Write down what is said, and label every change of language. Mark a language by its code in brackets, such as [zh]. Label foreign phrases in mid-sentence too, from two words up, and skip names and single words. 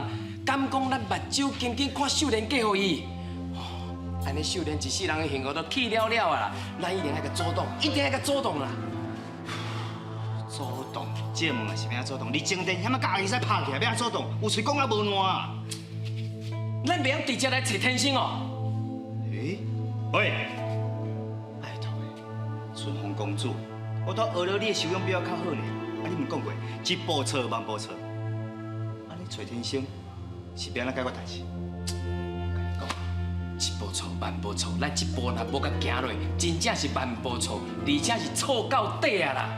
[nan] 敢讲咱目睭紧紧看秀莲嫁予伊？安尼秀莲一世人的幸福都去了了啊啦！咱一定爱甲主动，一定爱甲主动啦！主动，这问也是要主动。你前天遐么甲伊使拍起来，要主动，有喙讲啊无烂啊！咱袂用直接来找天星哦。喂，拜托顺风公主，我都学了你的修养比较较好呢。啊，你毋讲过，一步错万步错。啊，你找天星是要安怎解决代志？一步错，万步错，咱一步若无甲行落，真正是万步错，而且是错到底啊啦！